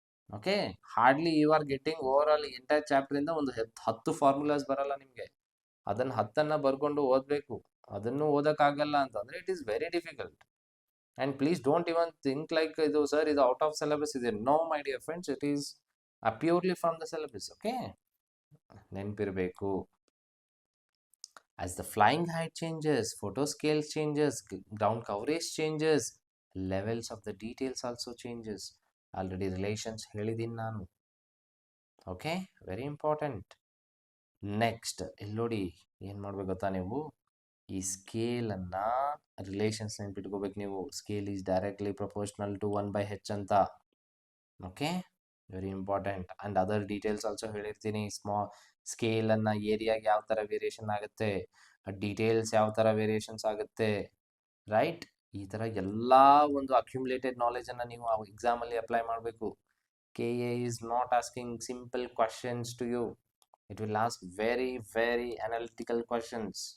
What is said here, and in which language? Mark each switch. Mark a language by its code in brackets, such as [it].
[en] okay, hardly you are getting over all entire chapter [kn] ಇಂದ ಒಂದು 10 formulas ಬರಲ್ಲ ನಿಮಗೆ. ಅದನ್ನ 10 ಬರ್ಕೊಂಡು ಓದಬೇಕು. ಅದನ್ನು ಓದಕ್ಕಾಗಲ್ಲ ಅಂತಂದ್ರೆ [en] It is very difficult. And please don't even think like ಇದು sir ಇದು out of syllabus ಇದೆ. No my dear friends, it is purely from the syllabus. [kn] Okay, ನೆನಪಿರಬೇಕು. [en] As the flying height changes, photo scale changes, ground coverage changes, levels of the details also changes. [kn] Already relations ಹೇಳಿದ್ದೀನಿ ನಾನು. Okay, [en] Very important. [kn] Next ಇಲ್ಲಿ ನೋಡಿ, ಏನು ಮಾಡ್ಬೇಕು ಗೊತ್ತಾ ನೀವು? ಈ ಸ್ಕೇಲನ್ನು relations ನೆನ್ಪಿಟ್ಕೋಬೇಕು ನೀವು. [en] Scale is directly proportional to 1/h ಅಂತ. Okay, very important. [kn] And other details also ಹೇಳಿರ್ತೀನಿ. ಸ್ಕೇಲನ್ನು ಏರಿಯಾಗೆ ಯಾವ ಥರ ವೇರಿಯೇಷನ್ ಆಗುತ್ತೆ, ಡೀಟೇಲ್ಸ್ ಯಾವ ಥರ ವೇರಿಯೇಷನ್ಸ್ ಆಗುತ್ತೆ, ರೈಟ್? ಈ ಥರ ಎಲ್ಲ ಒಂದು ಅಕ್ಯುಮುಲೇಟೆಡ್ ನಾಲೆಜನ್ನು ನೀವು ಆ ಎಕ್ಸಾಮಲ್ಲಿ ಅಪ್ಲೈ ಮಾಡಬೇಕು. [en] KA is not asking simple questions to you. It will ask very, very analytical questions.